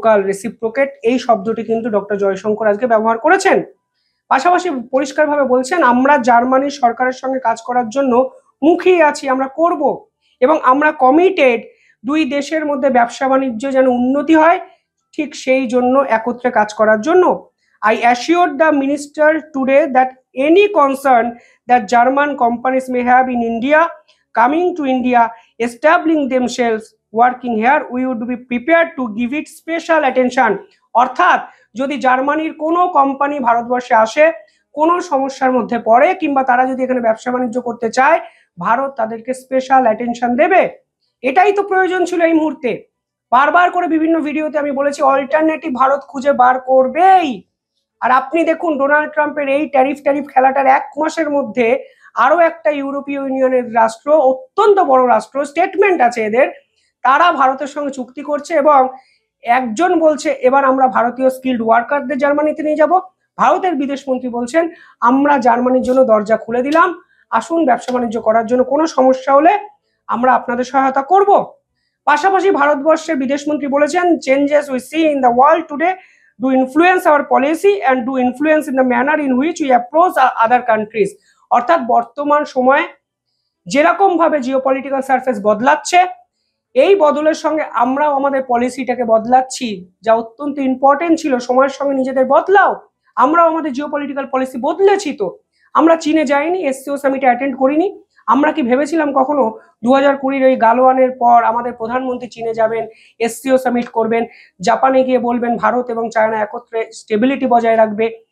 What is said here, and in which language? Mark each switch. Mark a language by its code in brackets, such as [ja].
[bn] Reciprocate এই শব্দটি কিন্তু ডক্টর জয়শঙ্কর আজকে ব্যবহার করেছেন। পাশাপাশি পরিষ্কারভাবে বলছেন আমরা জার্মানির সরকারের সঙ্গে কাজ করার জন্য মুখিয়ে আছি, আমরা করব, এবং আমরা কমিটেড দুই দেশের মধ্যে ব্যবসা বাণিজ্য যেন উন্নতি হয়, ঠিক সেই জন্য একত্রে কাজ করার জন্য। [en] I assured the minister today that any concern that German companies may have in India, coming to India, establishing themselves, working here, we would be prepared to give it special attention. [bn] অর্থাৎ যদি জার্মানির কোনো company ভারতবর্ষে আসে, কোনো সমস্যার মধ্যে পড়ে, কিংবা তারা যদি এখানে ব্যবসা বাণিজ্য করতে চায়, ভারত তাদেরকে স্পেশাল অ্যাটেনশন দেবে। এটাই তো প্রয়োজন ছিল এই মুহূর্তে। বারবার করে বিভিন্ন ভিডিওতে আমি বলেছি অল্টারনেটিভ ভারত খুঁজে বার করবেই। আর আপনি দেখুন ডোনাল্ড ট্রাম্পের এই ট্যারিফ খেলাটার 1 মাসের মধ্যে আরো একটা ইউরোপীয় ইউনিয়নের রাষ্ট্র, অত্যন্ত বড় রাষ্ট্র, স্টেটমেন্ট আছে এদের, তারা ভারতের সঙ্গে চুক্তি করছে এবং একজন বলছে এবার আমরা ভারতীয় স্কিল্ড ওয়ার্কারদের জার্মানিতে নিয়ে যাব, ভারতের বিদেশমন্ত্রী বলছেন আমরা জার্মানির জন্য দরজা খুলে দিলাম, আসুন ব্যবসা বাণিজ্য করার জন্য, কোনো সমস্যা হলে আমরা আপনাদের সহায়তা করব। পাশাপাশি ভারতবর্ষের বিদেশমন্ত্রী বলেছেন [en] Changes we see in the world today do influence our policy and do influence in the manner in which we approach other countries. [bn] অর্থাৎ বর্তমান সময়ে যেরকম ভাবে জিওপলিটিক্যাল সারফেস বদলাচ্ছে, এই বদলের সঙ্গে আমরাও আমাদের পলিসিটাকে বদলাচ্ছি, যা অত্যন্ত ইম্পর্টেন্ট ছিল। সময়ের সঙ্গে নিজেদের বদলাও। আমরাও আমাদের জিওপলিটিক্যাল পলিসি বদলেছি। তো আমরা চীনে যাইনি, এসসিও সামিটে অ্যাটেন্ড করিনি। আমরা কি ভেবেছিলাম কখনো 2020 ওই গালওয়ানের পর আমাদের প্রধানমন্ত্রী চীনে যাবেন, এসসিও সামিট করবেন, জাপানে গিয়ে বলবেন ভারত এবং চায়না একত্রে স্টেবিলিটি বজায় রাখবে?